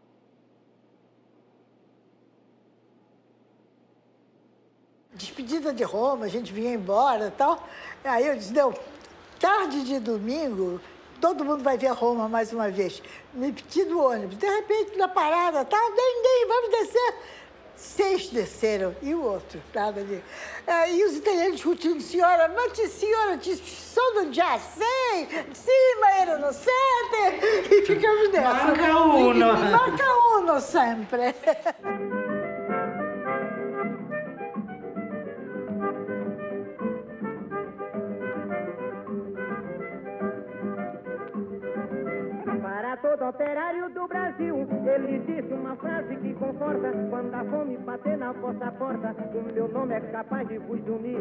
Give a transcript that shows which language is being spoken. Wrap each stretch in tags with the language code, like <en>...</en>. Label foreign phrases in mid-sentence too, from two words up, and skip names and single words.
<pt>Despedida de Roma, a gente vinha embora e tal. Aí eu disse, não, tarde de domingo, todo mundo vai ver Roma mais uma vez. Me pedi do ônibus. De repente, na parada, tá, ninguém, vamos descer. 6 desceram, e o outro, nada ali. E os italianos discutindo, senhora,</pt> <it>ci sono già 6, sì, ma erano 7,</it> <pt>e ficamos nessa.</pt> <it>Manca uno sempre.</it> <pt>Todo operário do Brasil, ele disse uma frase que conforta: quando a fome bater na vossa porta, o meu nome é capaz de vos unir.</pt>